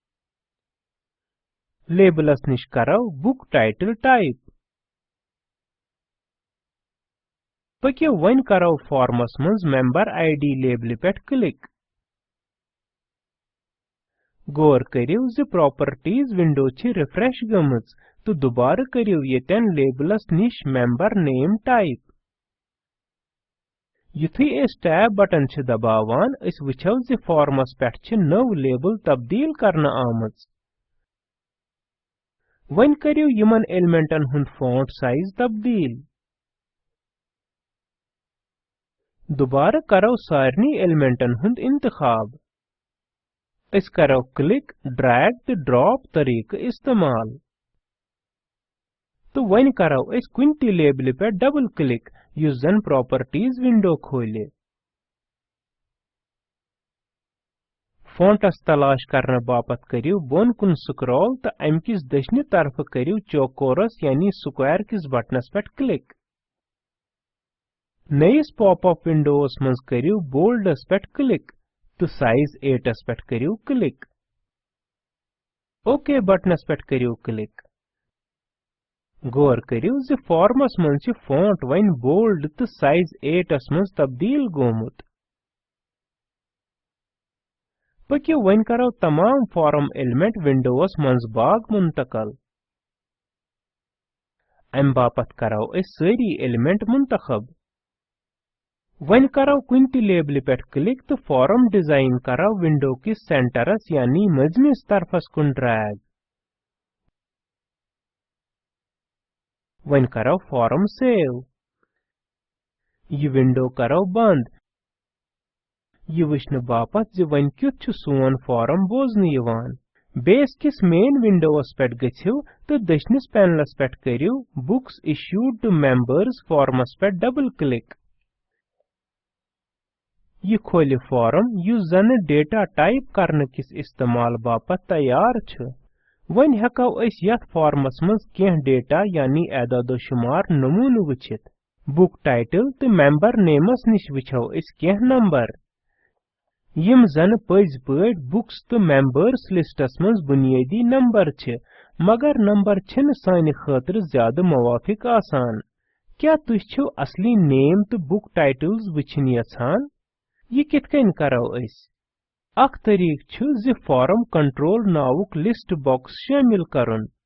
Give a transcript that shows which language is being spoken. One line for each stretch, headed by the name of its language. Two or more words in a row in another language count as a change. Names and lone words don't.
Kashmiri: लेबलस निश करो
English: book title
Kashmiri: टाइप। पकियो वन करो फॉर्मस मंज
English: member ID label
Kashmiri: पे क्लिक। गौर करियो ज
English: properties window
Kashmiri: छ रिफ्रेश गमज तो दोबारा करियो येतन लेबलस निश
English: member name
Kashmiri: टाइप। युथु एस
English: tab button
Kashmiri: छ दबावान अस वुछो ज फॉर्मस पेट छ नव लेबल तब्दील करना आमज। वन करियो यमन एलिमेंटन हुंद
English: font size
Kashmiri: तब्दील। दोबारा करो सारनी एलिमेंटन हुंद इंतखाब। अस करो
English: click drag
Kashmiri: तो ड्रॉप तरीक इस्तेमाल तो वन करो अस कुन ति लेबल पे
English: double click
Kashmiri: युस जन
English: properties window
Kashmiri: खोले। फॉन्टस तलाश करने बापत करियो बोन कुन स्क्रॉल तो अम किस दशनि तरफ करियो चौकोरस यानी स्क्वायर किस बटनस पे क्लिक। नयिस
English: popup windows
Kashmiri: मंज करियो बोल्डस पे क्लिक तो साइज 8 पे करियो क्लिक।
English: OK buttons
Kashmiri: पे करियो क्लिक। गौर करियो ज फॉर्मस मंज छ फॉन्ट वन बोल्ड तो साइज 8 मंज तब्दील गोमुत। पकियो वन करो तमाम
English: form element windows
Kashmiri: मंज बाग मुंतकल। अम बापत करो अस सारी एलिमेंट मुंतखब। वन करो कुन ति लेबल पे क्लिक तो
English: form design
Kashmiri: करो विंडो की सेंटरस यानी मजमिस तरफस कुन ड्रैग। वन करो फॉर्म सेव। ये विंडो करो बंद। ये वुचन बापत ज वन क्युथ छ सोन फॉर्म बोजन यवान। बेस किस
English: main windows
Kashmiri: पे गछियो तो दशनिस पैनलस पे करियो
English: books issued to members forms
Kashmiri: पे
English: double click.
Kashmiri: ये खोले फॉर्म युस जन
English: data type
Kashmiri: करने किस इस्तेमाल बापत तैयार छ। वन हको अस यथ फॉर्मस मंज केह डेटा यानी एदादो शुमार नमून वुचित।
English: book title
Kashmiri: तो
English: member names
Kashmiri: निश वुछो अस केह नंबर यम जन पज पट बुक्स तो
English: members lists
Kashmiri: मंज बुनियादी नंबर छ मगर नंबर छिन सानि खातिर ज्यादा मवाफिक आसान। क्या तुस छो असली नेम तो
English: book titles
Kashmiri: वुछन यछान? ये कित कन करो अस? अख तरीक छु जि
English: form control
Kashmiri: नावुक
English: list box
Kashmiri: शामिल करन।